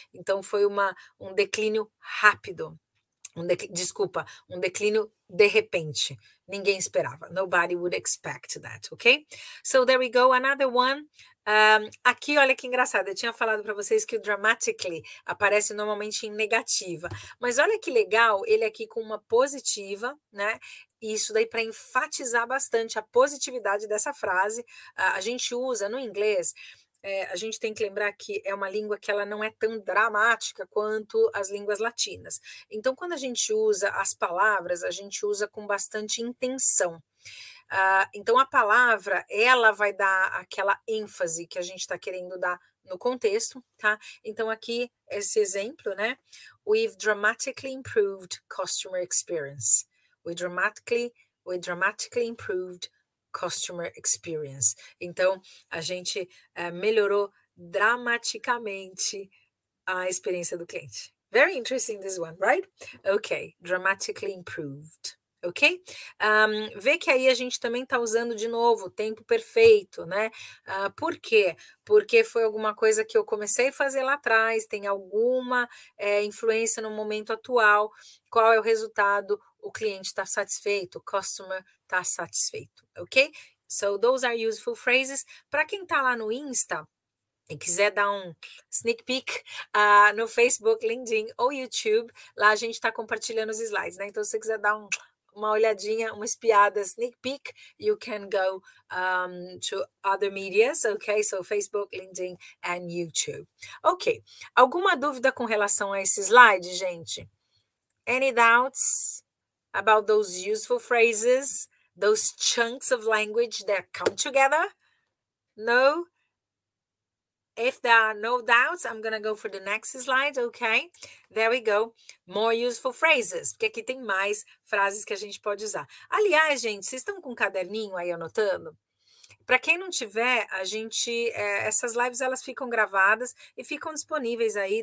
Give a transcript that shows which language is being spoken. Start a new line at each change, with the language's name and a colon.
Portuguese: Então, foi um declínio rápido. Um declínio de repente. Ninguém esperava.
English: Nobody would expect that, ok? So there we go, another one.
Portuguese: Aqui, olha que engraçado, eu tinha falado para vocês que o dramatically aparece normalmente em negativa, mas olha que legal, ele aqui com uma positiva, né? Isso daí para enfatizar bastante a positividade dessa frase. A gente usa no inglês. A gente tem que lembrar que é uma língua que ela não é tão dramática quanto as línguas latinas. Então, quando a gente usa as palavras, a gente usa com bastante intenção. Então, a palavra, ela vai dar aquela ênfase que a gente está querendo dar no contexto, tá? Então, aqui, esse exemplo, né?
English: We've dramatically improved customer experience. We dramatically improved customer experience.
Portuguese: Então, a gente melhorou dramaticamente a experiência do cliente.
English: Very interesting this one, right? Okay, dramatically improved. Ok?
Portuguese: Vê que aí a gente também está usando de novo o tempo perfeito, né? Por quê? Porque foi alguma coisa que eu comecei a fazer lá atrás, tem alguma influência no momento atual. Qual é o resultado? O cliente está satisfeito, o customer está satisfeito, ok?
English: So, those are useful phrases.
Portuguese: Para quem está lá no Insta, e quiser dar um sneak peek no Facebook, LinkedIn ou YouTube, lá a gente está compartilhando os slides, né? Então, se você quiser dar uma olhadinha, uma espiada, sneak peek,
English: you can go to other medias,
Portuguese: ok?
English: So, Facebook, LinkedIn and YouTube.
Portuguese: Ok. Alguma dúvida com relação a esse slide, gente?
English: Any doubts about those useful phrases, those chunks of language that come together? No? If there are no doubts, I'm going to go for the next slide, okay? There we go. More useful phrases,
Portuguese: porque aqui tem mais frases que a gente pode usar. Aliás, gente, vocês estão com um caderninho aí anotando? Para quem não tiver, essas lives elas ficam gravadas e ficam disponíveis aí.